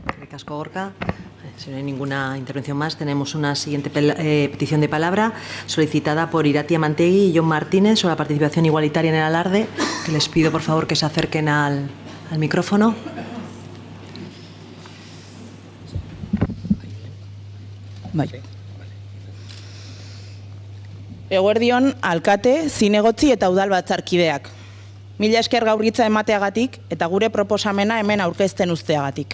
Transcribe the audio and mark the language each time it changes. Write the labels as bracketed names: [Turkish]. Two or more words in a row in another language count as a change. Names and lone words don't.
[Basque] Eskerrik asko, Gorka. [Spanish] Si no hay ninguna intervención más, tenemos una siguiente petición de palabra solicitada por Iratia Mantegui y John Martínez sobre la participación igualitaria en el alarde, que les pido, por favor, que se acerquen al micrófono. [Basque] Eguerdion, alkate, zinegotzi eta udalbatzarkideak. Mila esker gaur hitza emateagatik eta gure proposamena hemen aurkezten uzteagatik.